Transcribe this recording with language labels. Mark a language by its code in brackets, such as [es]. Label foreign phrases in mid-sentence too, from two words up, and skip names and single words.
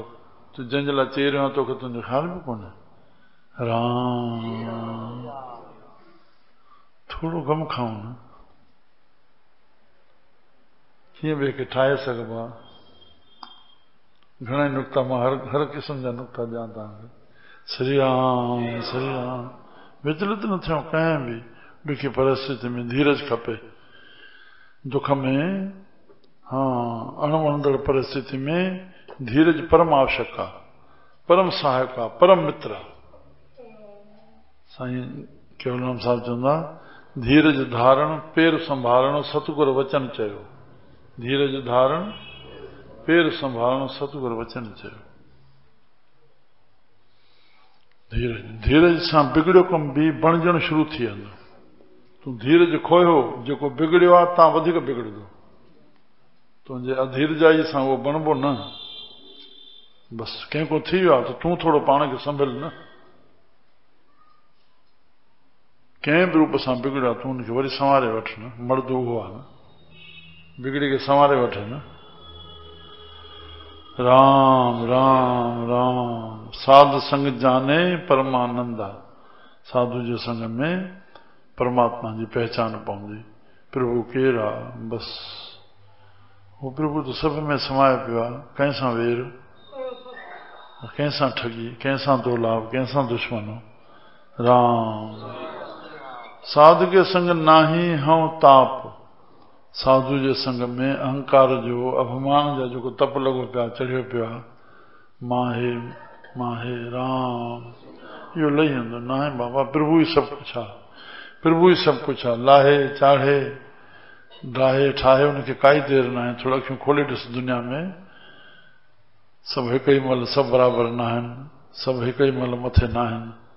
[sd] तूं जंहिंजे लाइ चई रहियो तोखे तुंहिंजो ख़्याल बि कोन्हे। राम थोड़ो गम खाऊं न, कीअं ॿिए खे ठाहे सघबो आहे। घणा नुक्ता मां हर क़िस्म जा नुक्ता ॾियां तव्हांखे। श्री राम श्री राम। विचलित न थियूं कंहिं बि ॾुखी परिस्थिति में। धीरज खपे दुख में, अणवणंदड़ परिस्थिति में धीरज परम आवश्यक आहे, परम सहायक आहे, परम मित्र आहे। साईं केवलराम साहिब चवंदा, धीरज धारण पेर संभालणो सतगुर वचन चयो। धीरज धारण पेर संभालणो सतगुर वचन चयो। धीरज सां बिगड़ियो कम बि बणजण शुरू थी वेंदो। तूं धीरज खोयो, जेको बिगड़ियो आहे तां वधीक बिगड़ंदो। तुंहिंजे अधीरजाई सां उहो बणबो न। बस कंहिंको थी वियो आहे त तूं थोरो पाण खे संभल न। कंहिं बि रूप सां बिगड़ियो आहे तूं हुनखे वरी संवारे वठ न। मर्द उहो आहे न, बिगड़ी खे संवारे वठे न। राम राम राम। साधु संग जाने परमानंद आहे। साधु जे संग में परमात्मा जी पहचान पवंदी। प्रभु केरु आहे? बस वो प्रभु तो सभ में समाये पियो आहे। कंहिंसां वेर, कंहिंसां ठगी, कंहिंसां दोलाभ, कंहिंसां दुश्मनो। [pa] राम। साधु के संग नाही हूं ताप। [sd] साधु जे संग में अहंकार जो, अभिमान जा जेको तप लॻो पिया, चढ़ियो पियो आहे, माहे माहे राम, इहो लही वेंदो। न आहे बाबा, प्रभु ई सभु कुझु आहे। प्रभु ई सभु कुझु आहे। लाहे चाढ़े डाहे ठाहे, उनखे काई देरि न आहे। थोड़ा अखियूं खोले ॾिस दुनिया में, सभु हिक ई महिल सभु बराबरि न आहिनि, सभु हिक ई महिल मथे न आहिनि।